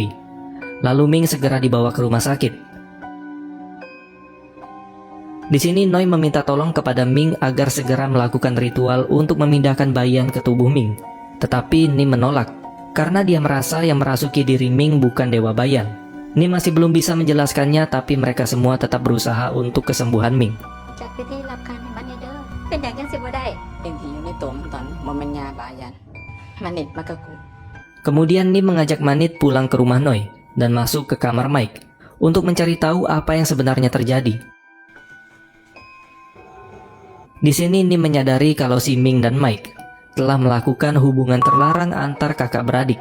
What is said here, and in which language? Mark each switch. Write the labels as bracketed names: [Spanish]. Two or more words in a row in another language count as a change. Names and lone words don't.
[Indonesian] Lalu Ming segera dibawa ke rumah sakit. Di sini Noi meminta tolong kepada Ming agar segera melakukan ritual untuk memindahkan Bayan ke tubuh Ming. Tetapi Nim menolak, karena dia merasa yang merasuki diri Ming bukan Dewa Bayan. Nim masih belum bisa menjelaskannya, tapi mereka semua tetap berusaha untuk kesembuhan Ming. [Thai] จัดพิธีรับการในบ้านเด้อเป็นอย่างยังสิบ่ได้ เองที่อยู่ในตัวมันตอนมันเป็นยาบายันมันนิดมากกับกู [Indonesian] Kemudian Nim mengajak Manit pulang ke rumah Noi dan masuk ke kamar Mike untuk mencari tahu apa yang sebenarnya terjadi. Di sini Nim menyadari kalau si Ming dan Mike telah melakukan hubungan terlarang antar kakak beradik.